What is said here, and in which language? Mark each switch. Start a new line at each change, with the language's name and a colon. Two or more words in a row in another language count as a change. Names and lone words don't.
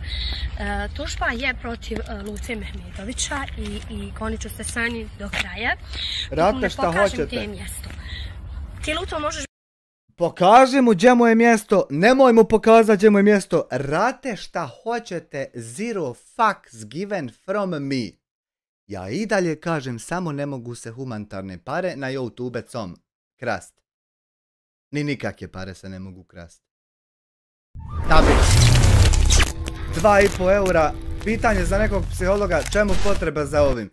Bosnian: Tužba je protiv Luce Mehmedovića i gonit ću se sa njim do kraja. Rate šta hoćete. Gdje je mjesto. Ti Luto možeš... Pokaži mu gdje mu je mjesto, nemoj mu pokazati gdje mu je mjesto. Rate šta hoćete,
English: zero fucks given from me.
Bosnian: Ja i dalje kažem, samo ne mogu se humanitarne pare na youtube.com krast. Ni nikakve pare se ne mogu krast. Da bi 2,5 eura. Pitanje za nekog psihologa, čemu potreba za ovim?